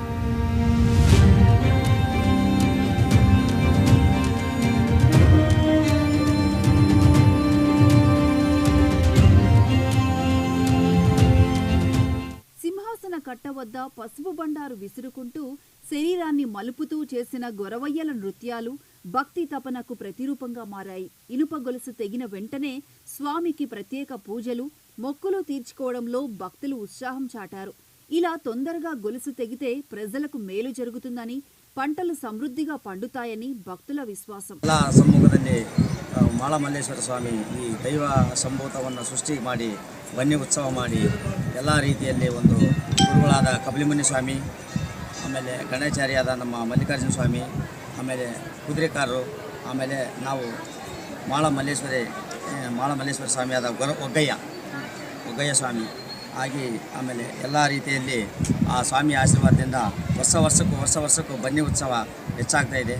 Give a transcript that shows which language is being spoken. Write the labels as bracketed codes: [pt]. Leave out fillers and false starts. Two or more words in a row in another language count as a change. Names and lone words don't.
[te] కట్ట వద్ద పసుపు బండారు విసురుకుంటూ శరీరాన్ని మలుపుతూ చేసిన గొరవయ్యల నృత్యాలు భక్తి తపనకు ప్రతిరూపంగా మారాయి. ఇనుప గొలుసు తెగిన వెంటనే స్వామికి ప్రత్యేక పూజలు, మొక్కులు తీర్చుకోవడంలో భక్తులు ఉత్సాహం చాటారు. ఇలా తొందరగా గొలుసు తెగితే ప్రజలకు మేలు జరుగుతుందని, పంటలు సమృద్ధిగా పండుతాయని భక్తుల విశ్వాసం. [kn] ಮಾಳ ಮಲ್ಲೇಶ್ವರ ಸ್ವಾಮಿ ಈ ದೈವ ಸಂಭೂತವನ್ನು ಸೃಷ್ಟಿ ಮಾಡಿ ಬನ್ನಿ ಉತ್ಸವ ಮಾಡಿ ಎಲ್ಲ ರೀತಿಯಲ್ಲಿ ಒಂದು ಗುರುಗಳಾದ ಕಪಿಲಮುನಿ ಸ್ವಾಮಿ, ಆಮೇಲೆ ಗಣಾಚಾರ್ಯಾದ ನಮ್ಮ ಮಲ್ಲಿಕಾರ್ಜುನ ಸ್ವಾಮಿ, ಆಮೇಲೆ ಕುದುರೆಕಾರರು, ಆಮೇಲೆ ನಾವು ಮಾಳ ಮಲ್ಲೇಶ್ವರ ಸ್ವಾಮಿಯಾದ ಒಗ್ಗಯ್ಯ ಸ್ವಾಮಿ ಆಗಿ ಆಮೇಲೆ ಎಲ್ಲ ರೀತಿಯಲ್ಲಿ ಆ ಸ್ವಾಮಿ ಆಶೀರ್ವಾದದಿಂದ ವರ್ಷ ವರ್ಷಕ್ಕೂ ಬನ್ನಿ ಉತ್ಸವ ಹೆಚ್ಚಾಗ್ತಾಯಿದೆ.